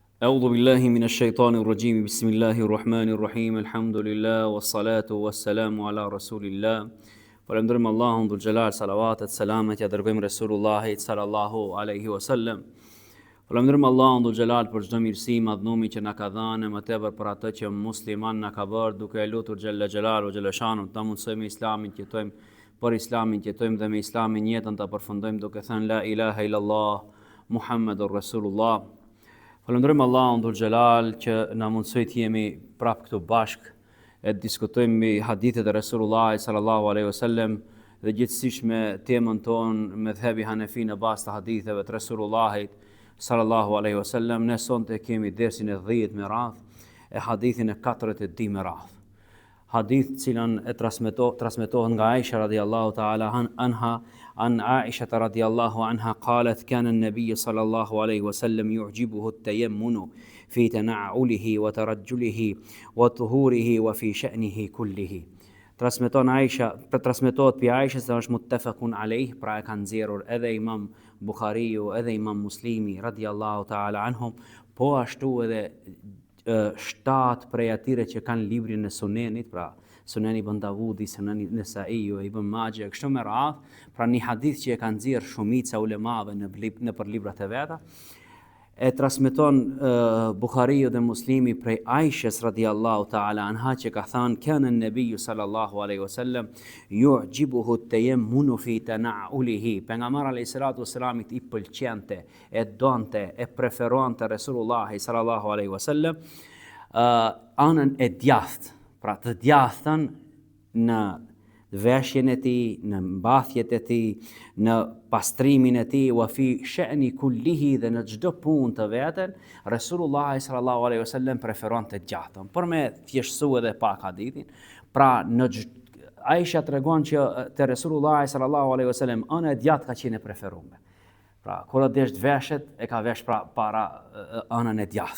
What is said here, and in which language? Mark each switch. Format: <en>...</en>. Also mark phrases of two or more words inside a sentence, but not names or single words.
<ar>أعوذ بالله من الشيطان الرجيم بسم الله الرحمن الرحيم الحمد لله والصلاة والسلام على رسول الله</ar> <sq>Falënderojmë Allahun dhul xhelal, salavatet, selamet ja dërgojmë Resulullahit</sq> <ar>صلى الله عليه وسلم.</ar> <sq>Falënderojmë Allahun</sq> <ar>ذو الجلال</ar> <sq>për çdo mirësi, madhnumi që na ka dhënë, më tepër për atë që musliman na ka bërë, duke e lutur</sq> <ar>جل جلاله</ar> <sq>o xhelashanu ta mundsojmë islamin, që jetojmë për islamin, që jetojmë dhe me islamin jetën ta përfundojmë duke thënë</sq> <ar>لا إله إلا الله محمد رسول الله.</ar> <sq>Falënderojmë Allahun</sq> <ar>ذو الجلال</ar> <sq>që na mundsoi të jemi prapë këtu bashkë e diskutojmë me hadithet e Resulullahit</sq> <ar>صلى الله عليه وسلم</ar> <sq>dhe gjithsesi me temën tonë medhhebi Hanefi në bazë të haditheve të Resulullahit</sq> <ar>صلى الله عليه وسلم.</ar> <sq>Ne sonte kemi dersin e 10 me radh e hadithin e 40 me radh. Hadith cilën e transmetohet nga</sq> <ar>عائشة رضي الله تعالى عنها عن عائشة رضي الله عنها قالت كان النبي صلى الله عليه وسلم يعجبه التيمن في تنعله وترجله وطهوره وفي شأنه كله.</ar> <sq>Transmetohet pi Aishës se është</sq> <ar>متفق عليه,</ar> <sq>pra e kanë nxjerrur edhe Imam Buhariu edhe Imam Muslimi</sq> <ar>رضي الله تعالى عنهم,</ar> <sq>po ashtu edhe 7 prej atyre që kanë librin e Sunenit, pra Suneni Ibn Davudi, Suneni Nesaiu, Ibn Majah, kështu me radhë, pra një hadith që e kanë nxjerrë shumica ulemave në për librat e veta. E transmeton Buhariu dhe Muslimi prej Aishës</sq> <ar>رضي الله تعالى عنها</ar> <sq>që ka thënë</sq> <ar>كان النبي صلى الله عليه وسلم يعجبه التيمن في تنعله.</ar> <sq>Pejgamberi</sq> <ar>عليه الصلاة والسلام</ar> <sq>I pëlqente, e donte, e preferonte Resulullah</sq> <ar>صلى الله عليه وسلم</ar> <sq>anën e djathtë, pra të djathtën në veshjen e tij, në mbathjet e tij, në pastrimin e tij,</sq> <ar>وفي شأنه كله,</ar> <sq>dhe në çdo punë të vetën, Resulullah</sq> <ar>صلى الله عليه وسلم</ar> <sq>preferonte të gjathën. Por me thjeshtësu edhe pak hadithin, pra në Aisha tregon që te Resulullah</sq> <ar>صلى الله عليه وسلم</ar> <sq>ana e djathtë ka qenë e preferuar. Pra, kur e desh të veshet, e ka vesh para anën e djathtë.</sq>